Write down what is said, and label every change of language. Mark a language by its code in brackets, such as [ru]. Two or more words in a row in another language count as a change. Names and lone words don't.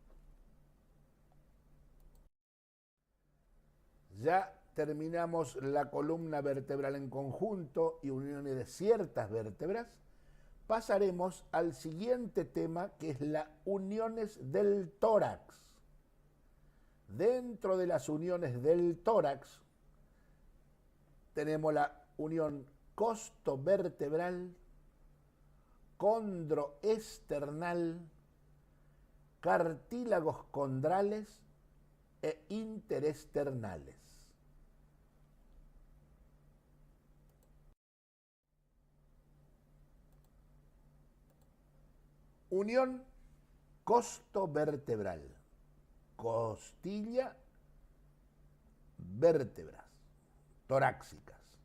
[es] Ya terminamos la columna vertebral en conjunto y uniones de ciertas vértebras. Pasaremos al siguiente tema, que es las uniones del tórax. Dentro de las uniones del tórax tenemos la unión costovertebral, condroesternal, cartílagos condrales e interesternales. Unión costovertebral, costilla, vértebras torácicas.